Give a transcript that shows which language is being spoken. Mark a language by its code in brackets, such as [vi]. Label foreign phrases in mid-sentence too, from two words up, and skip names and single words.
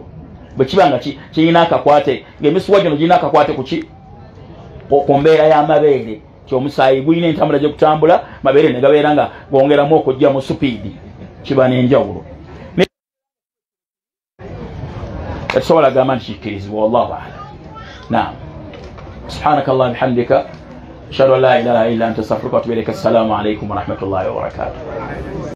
[lg] Bwe kiba nga kirina akakwate, ng'emisuwa gino girina akakwate ku ki? Ku mbeera y'amabeere. Omusaayi gulina entambula gye kutambula, mabeere ne gabeera nga gongeramu okujja mu supiidi, kiba n'enjawulo. Tetusobola gamba nti kikkirizibwa, [ar] والله أعلم. نعم، سبحانك اللهم وبحمدك أشهد أن لا إله إلا أنت أستغفرك وأتوب إليك. السلام عليكم ورحمة الله وبركاته.